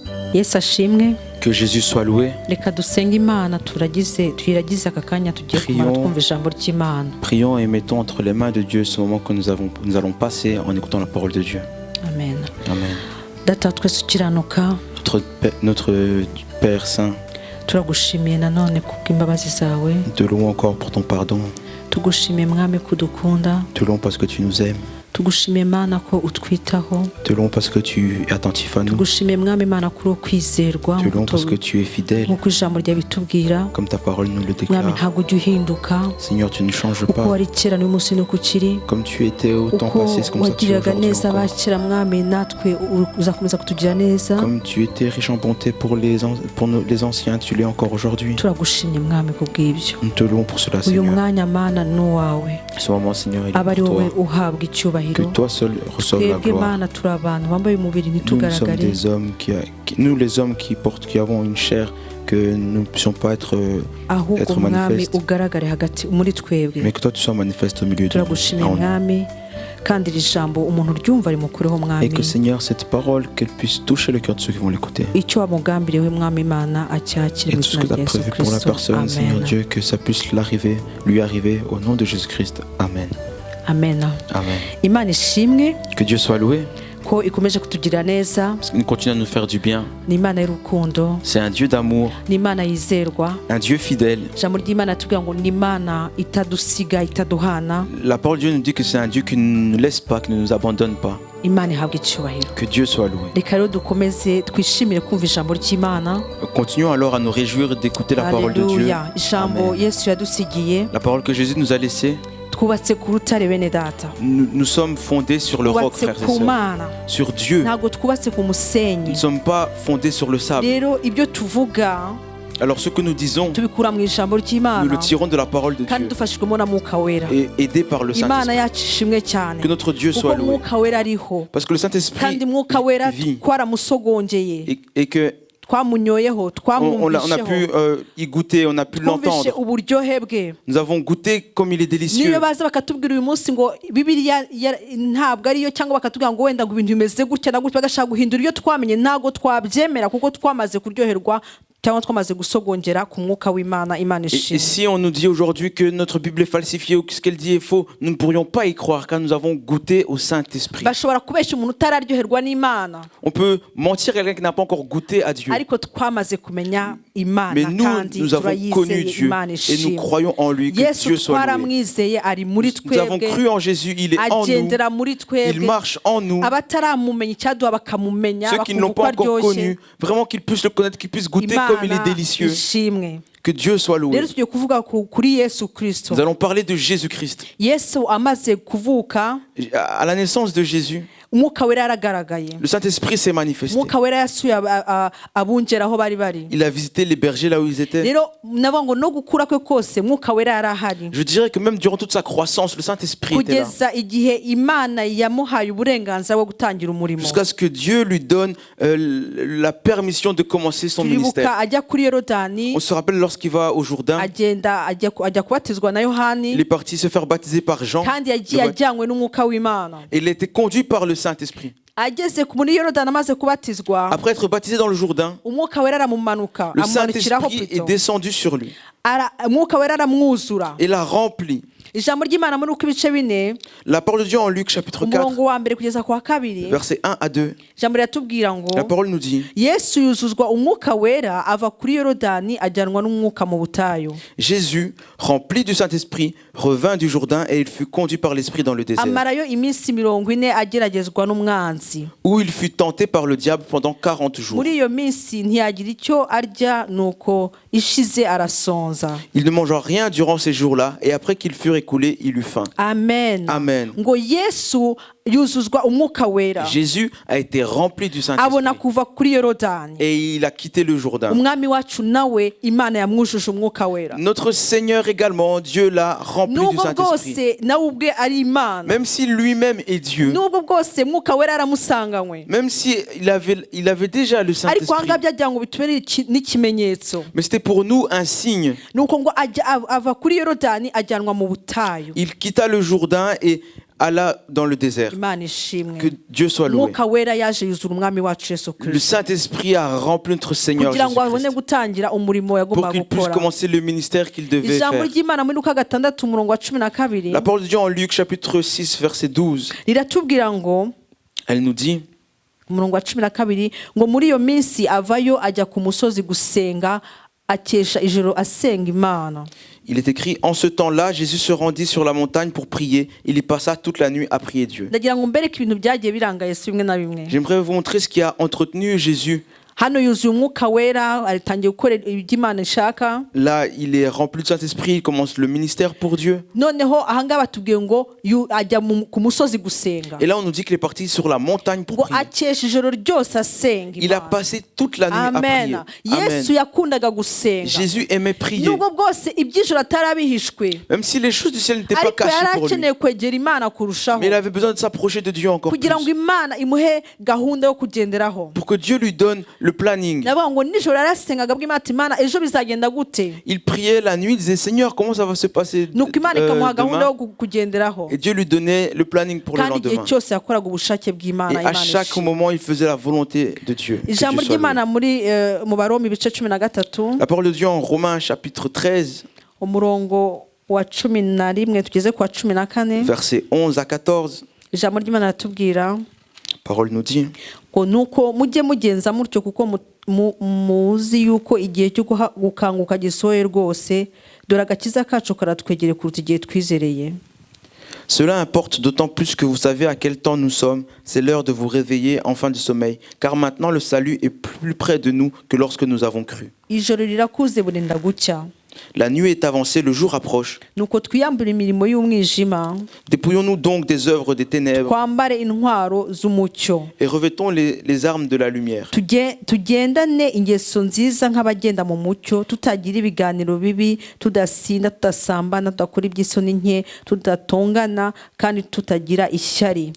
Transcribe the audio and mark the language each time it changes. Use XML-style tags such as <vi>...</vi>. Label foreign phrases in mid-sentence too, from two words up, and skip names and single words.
<rw>Yesu ashimwe.</rw> <fr>Que Jésus soit loué.</fr> <rw>Reka dusenge Imana tuyiragize aka kanya tugiye kumara twumva ijambo ry'Imana.</rw> <fr>Prions et mettons entre les mains de Dieu ce moment que nous allons passer en écoutant la parole de Dieu.</fr> <rw>Amen.</rw> <fr>Amen.</fr> <rw>Data twese ukiranuka,</rw> <fr>Notre Père Saint,</fr> <rw>turagushimiye nanone kubw'imbabazi zawe.</rw> <fr>te louons encore pour ton pardon.</fr> <rw>Tugushimiye Mwami kudukunda.</rw> <fr>Te louons parce que tu nous aimes.</fr> <rw>Tugushimiye Mana ko utwitaho.</rw> <fr>Te louons parce que tu es attentif à nous.</fr> <rw>Tugushimiye Mwami Mana kuri kwizerwa.</rw> <fr>Te louons parce que tu es fidèle.</fr> <rw>Nkuko ijambo ryawe bitubwira.</rw> <fr>Comme ta parole nous le déclare.</fr> <rw>Mwami ntabwo ujya uhinduka.</rw> <fr>Seigneur, tu ne changes</fr> <rw>Uko</rw> <fr>pas.</fr> <rw>wari kera n'uyu munsi nuko ukiri.</rw> <fr>Comme tu étais au temps passé, c'est comme ça que tu es</fr> <rw>wagiriraga</rw> <fr>aujourd'hui</fr> <rw>neza</rw> <fr>encore.</fr> <rw>abakera Mwami natwe uzakomeza kutugira neza.</rw> <fr>Comme tu étais riche en bonté pour les anciens, tu l'es encore aujourd'hui.</fr> <rw>Turagushimye Mwami kubw'ibyo.</rw> <fr>Nous te louons pour cela,</fr> <rw>Uyu</rw> <fr>Seigneur.</fr> <rw>mwanya Mana n'uwawe.</rw> <fr>Ce moment, Seigneur, il est</fr> <rw>Aba ari</rw> <fr>pour</fr> <rw>wowe</rw> <fr>toi.</fr> <rw>uhabwa icyubahiro.</rw> <fr>Que toi seul reçoive la</fr> <rw>Twebwe</rw> <fr>gloire.</fr> <rw>Mana turi abantu bambaye umubiri</rw> <fr>Nous sommes</fr> <rw>ntitugaragare.</rw> <fr>des hommes nous les hommes qui avons une chair, que nous ne puissions pas être</fr> <rw>Ahubwo Mwami</rw> <fr>manifestes,</fr> <rw>ugaragare hagati muri twebwe.</rw> <fr>mais que toi tu sois manifeste au milieu de nous.</fr> <rw>Turagushimiye</rw> <fr>En nous.</fr> <rw>Mwami kandi iri jambo umuntu ryumva rimukureho</rw> <fr>Et</fr> <rw>Mwami.</rw> <fr>que Seigneur, cette parole, qu'elle puisse toucher le cœur de ceux qui vont l'écouter.</fr> <rw>Icyo wamugambiriwe Mwami Imana acyakire</rw> <fr>Et</fr> <rw>mu</rw> <fr>tout ce</fr> <rw>izina</rw> <fr>que tu</fr> <rw>rya</rw> <fr>as</fr> <rw>Yesu</rw> <fr>prévu pour la</fr> <rw>Kristo.</rw> <fr>personne, Seigneur</fr> <rw>Amen.</rw> <fr>Dieu, que ça puisse lui arriver au nom de Jésus-Christ.</fr> <rw>Amen. Amen. Amen. Imana ishimwe</rw> <fr>Que Dieu soit loué,</fr> <rw>ko ikomeje kutugirira neza.</rw> <fr>parce qu'il continue à nous faire du bien.</fr> <rw>Ni Imana y'urukundo,</rw> <fr>C'est un Dieu d'amour,</fr> <rw>ni Imana yizerwa.</rw> <fr>un Dieu fidèle.</fr> <rw>Ijambo ry'Imana tuvuga ngo ni Imana itadusiga itaduhana.</rw> <fr>La parole de Dieu nous dit que c'est un Dieu qui ne nous laisse pas, qui ne nous abandonne pas.</fr> <rw>Imana ihabwa icyubahiro.</rw> <fr>Que Dieu soit loué.</fr> <rw>Reka rero dukomeze twishimire kumva ijambo ry'Imana.</rw> <fr>Continuons alors à nous réjouir d'écouter la parole de Dieu.</fr> <rw>Haleluya. Ijambo</rw> <fr>Amen.</fr> <rw>Yesu yadusigiye.</rw> <fr>La parole que Jésus nous a laissée,</fr> <rw>Twubatse ku rutare bene data.</rw> <fr>nous sommes fondés sur le roc,</fr> <rw>Twubatse</rw> <fr>frères et</fr> <rw>ku</rw> <fr>sœurs.</fr> <rw>Mana.</rw> <fr>Sur Dieu.</fr> <rw>Ntabwo twubatse ku musenyi.</rw> <fr>Nous ne sommes pas fondés sur le sable.</fr> <rw>Rero ibyo tuvuga</rw> <fr>Alors ce que nous disons,</fr> <rw>tubikura mu ijambo</rw> <fr>nous le</fr> <rw>ry'Imana</rw> <fr>tirons de la parole de</fr> <rw>kandi</rw> <fr>Dieu</fr> <rw>dufashijwemo na Mwuka Wera.</rw> <fr>et aidés par le</fr> <rw>Imana</rw> <fr>Saint-Esprit.</fr> <rw>yacu ishimwe cyane.</rw> <fr>Que notre Dieu soit</fr> <rw>Kuko</rw> <fr>loué.</fr> <rw>Mwuka Wera ariho.</rw> <fr>Parce que le Saint-Esprit</fr> <rw>Kandi Mwuka Wera</rw> <fr>vit</fr> <rw>twaramusogongeye.</rw> <fr>et que</fr> <rw>Twamunyoyeho,</rw> <fr>on a</fr> <rw>twamwumvisheho.</rw> <fr>pu y goûter, on a pu</fr> <rw>Twumvishe</rw> <fr>l'entendre.</fr> <rw>uburyohe bwe.</rw> <fr>Nous avons goûté comme il est délicieux.</fr> <rw>Niyo baza bakatubwira uyu munsi ngo Bibiliya ntabwo ariyo cyangwa bakatubwira ngo wenda ngo ibintu bimeze gutya na gutya bagashaka guhindura iyo twamenye, ntabwo twabyemera kuko twamaze kuryoherwa cyangwa twamaze gusogongera ku mwuka w'Imana. Imana</rw> <fr>Et</fr> <rw>ishimwe.</rw> <fr>si on nous dit aujourd'hui que notre Bible est falsifiée ou que ce qu'elle dit est faux, nous ne pourrions pas y croire car nous avons goûté au Saint-Esprit.</fr> <rw>Bashobora kubeshya umuntu utararyoherwa n'Imana,</rw> <fr>On peut mentir à quelqu'un qui n'a pas encore goûté à Dieu.</fr> <rw>ariko twamaze kumenya Imana</rw> <fr>Mais nous,</fr> <rw>kandi</rw> <fr>nous avons connu</fr> <rw>turayizeye.</rw> <fr>Dieu</fr> <rw>Imana</rw> <fr>et nous</fr> <rw>ishimwe.</rw> <fr>croyons en lui, que</fr> <rw>Yesu</rw> <fr>Dieu soit loué.</fr> <rw>twaramwizeye ari muri</rw> <fr>Nous avons</fr> <rw>twebwe,</rw> <fr>cru en Jésus, il est en nous,</fr> <rw>agendera muri</rw> <fr>il</fr> <rw>twebwe.</rw> <fr>marche en nous.</fr> <rw>Abataramumenya icyaduha bakamumenya,</rw> <fr>Ceux qui ne</fr> <rw>bakumva</rw> <fr>l'ont</fr> <rw>uko</rw> <fr>pas encore</fr> <rw>aryoshye.</rw> <fr>connu, vraiment qu'ils puissent le connaître, qu'ils puissent goûter comme il est</fr> <rw>Imana</rw> <fr>délicieux.</fr> <rw>ishimwe.</rw> <fr>Que Dieu soit loué.</fr> <rw>Rero tugiye kuvuga kuri Yesu Kristo.</rw> <fr>Nous allons parler de Jésus-Christ.</fr> <rw>Yesu amaze kuvuka,</rw> <fr>À la naissance de Jésus,</fr> <rw>Umwuka Wera yaragaragaye.</rw> <fr>le Saint-Esprit s'est manifesté.</fr> <rw>Umwuka Wera yasuye abungera aho bari bari.</rw> <fr>Il a visité les bergers là où ils étaient.</fr> <rw>Rero navuga ngo no gukura kwe kose Umwuka Wera yarahari.</rw> <fr>Je dirais que même durant toute sa croissance, le Saint-Esprit était là.</fr> <rw>Kugeza igihe Imana yamuhaye uburenganzira bwo gutangira umurimo.</rw> <fr>Jusqu'à ce que Dieu lui donne la permission de commencer son ministère.</fr> <rw>Turibuka ajya kuri Yorodani,</rw> <fr>On se rappelle lorsqu'il va au Jourdain,</fr> <rw>agenda ajya kubatizwa na Yohani,</rw> <fr>il est parti se faire baptiser par Jean.</fr> <rw>kandi yagiye ajyanywe n'Umwuka w'Imana.</rw> <fr>Et il a été conduit par le Saint-Esprit.</fr> <rw>Ageze muri Yorodani amaze kubatizwa,</rw> <fr>Après être baptisé dans le Jourdain,</fr> <rw>Umwuka Wera aramumanuka,</rw> <fr>le</fr> <rw>amumanukiraho</rw> <fr>Saint-Esprit est plutôt. descendu sur lui</fr> <rw>Umwuka Wera aramwuzura.</rw> <fr>et l'a rempli.</fr> <rw>Ijambo ry'Imana muri uko ibice bine,</rw> <fr>La parole de Dieu en Luc chapitre 4,</fr> <rw>umurongo wa mbere kugeza ku wa kabiri,</rw> <fr>versets 1 à 2,</fr> <rw>ijambo riratubwira ngo</rw> <fr>la parole nous dit:</fr> <rw>Yesu yuzuzwa Umwuka Wera ava kuri Yorodani ajyanwa n'Umwuka mu butayu.</rw> <fr>Jésus, rempli du Saint-Esprit, revint du Jourdain et il fut conduit par l'Esprit dans le désert,</fr> <rw>Amarayo iminsi 40 ageragezwa n'umwanzi.</rw> <fr>où il fut tenté par le diable pendant 40 jours.</fr> <rw>Muri iyo minsi ntiyagira icyo arya, nuko ishize arasonza.</rw> <fr>Il ne mangea rien durant ces jours-là et après qu'il fut écoulé, il eut faim.</fr> <rw>Amen.</rw> <fr>Amen.</fr> <rw>Ngo Yesu yuzuzwa Umwuka Wera,</rw> <fr>Jésus a été rempli du</fr> <rw>abona</rw> <fr>Saint-Esprit</fr> <rw>kuva kuri Yorodani.</rw> <fr>et il a quitté le Jourdain.</fr> <rw>Umwami wacu nawe Imana yamwujuje Umwuka Wera.</rw> <fr>Notre Seigneur également, Dieu l'a rempli du</fr> <rw>Nubwo</rw> <fr>Saint-Esprit.</fr> <rw>bwose nawe ubwe ari Imana,</rw> <fr>Même si lui-même est Dieu,</fr> <rw>nubwo bwose Umwuka Wera aramusanganywe,</rw> <fr>même si il avait déjà le</fr> <rw>ariko</rw> <fr>Saint-Esprit,</fr> <rw>ahangaha byagira ngo bitubere n'ikimenyetso.</rw> <fr>mais c'était pour nous un signe.</fr> <rw>Nuko ngo ava kuri Yorodani ajyanwa mu butayu.</rw> <fr>Il quitta le Jourdain et alla dans le désert.</fr> <rw>Imana ishimwe.</rw> <fr>Que Dieu soit loué.</fr> <rw>Umwuka wera yaje yuzura umwami wacu Yesu</rw> <fr>Le</fr> <rw>Kristo</rw> <fr>Saint-Esprit a rempli notre Seigneur</fr> <rw>kugira ngo abone</rw> <fr>Jésus-Christ</fr> <rw>gutangira umurimo</rw> <fr>pour</fr> <rw>yagombaga</rw> <fr>qu'il puisse</fr> <rw>gukora.</rw> <fr>commencer le ministère qu'il devait</fr> <rw>Ijambo</rw> <fr>faire.</fr> <rw>ry'Imana muri Luka 6 umurongo wa 12</rw> <fr>La parole de Dieu en Luc chapitre 6 verset 12,</fr> <rw>riratubwira ngo</rw> <fr>elle nous dit:</fr> <rw>umurongo wa 12 ngo muri iyo minsi avayo ajya ku musozi gusenga akesha ijoro asenga Imana.</rw> <fr>il est écrit, en ce temps-là, Jésus se rendit sur la montagne pour prier. Il y passa toute la nuit à prier Dieu.</fr> <rw>Ndagira ngo mbereke ibintu byagiye biranga Yesu bimwe na bimwe.</rw> <fr>J'aimerais vous montrer ce qui a entretenu Jésus.</fr> <rw>Hano yuzuye umwuka wera aritangiye gukora ibyo Imana ishaka.</rw> <fr>Là, il est rempli de Saint-Esprit, il commence le ministère pour Dieu.</fr> <rw>Noneho ahangaha batubwiye ngo ajya ku musozi gusenga.</rw> <fr>Et là, on nous dit qu'il est parti sur la montagne pour</fr> <rw>Ngo</rw> <fr>prier.</fr> <rw>akesha ijoro ryose asenga</rw> <fr>Il a</fr> <rw>Imana.</rw> <fr>passé toute la nuit à prier. Amen.</fr> <rw>Yesu yakundaga gusenga.</rw> <fr>Jésus aimait prier.</fr> <rw>Nubwo bwose iby'ijoro atarabihishwe,</rw> <fr>Même si les choses du ciel n'étaient pas</fr> <rw>ariko</rw> <fr>cachées</fr> <rw>yari</rw> <fr>pour lui.</fr> <rw>akeneye kwegera Imana kurushaho</rw> <fr>Mais il avait besoin de s'approcher de Dieu encore plus.</fr> <rw>kugira ngo Imana imuhe gahunda yo kugenderaho.</rw> <fr>Pour que Dieu lui donne le planning.</fr> <rw>Ndavuga ngo nijoro yarasengaga bw'Imana ati Imana ejo bizagenda gute?</rw> <fr>Il priait la nuit, il disait Seigneur, comment ça va se passer</fr> <rw>Nuko Imana ikamuha gahunda yo</rw> <fr>demain?</fr> <rw>kugenderaho.</rw> <fr>Et Dieu lui donnait le planning pour le</fr> <rw>Kandi igihe</rw> <fr>lendemain.</fr> <rw>cyose yakoraga ubushake</rw> <fr>Et</fr> <rw>bw'Imana.</rw> <fr>à</fr> <rw>Imana</rw> <fr>chaque</fr> <rw>ishimwe.</rw> <fr>moment, il faisait la volonté de Dieu. Que Dieu</fr> <rw>Ijambo</rw> <fr>soit loué.</fr> <rw>ry'Imana muri mu Baroma ibice 13</rw> <fr>La parole de Dieu en Romains chapitre 13,</fr> <rw>umurongo wa 11 tugeze ku wa 14.</rw> <fr>versets 11 à 14,</fr> <rw>Ijambo ry'Imana ratubwira</rw> <fr>la parole nous dit:</fr> <rw>ngo nuko mujye mugenza mutyo kuko muzi yuko igihe cyo gukanguka gisohoye rwose, dore agakiza kacu karatwegereye kuruta igihe twizereye.</rw> <fr>Cela importe d'autant plus que vous savez à quel temps nous sommes. C'est l'heure de vous réveiller en fin de sommeil, car maintenant le salut est plus près de nous que lorsque nous avons cru.</fr> <rw>Ijoro rirakuze burenda gucya.</rw> <fr>La nuit est avancée, le jour approche.</fr> <rw>Nuko twiyambura imirimo y'umwijima,</rw> <fr>Dépouillons-nous donc des œuvres des ténèbres</fr> <rw>twambare intwaro z'umucyo,</rw> <fr>et revêtons les armes de la lumière.</fr> <rw>tugendane ingeso nziza nk'abagenda mu mucyo, tutagira ibiganiro bibi, tudasinda, tudasambana, tudakora iby'isoni nke, tudatongana kandi tutagira ishyari.</rw>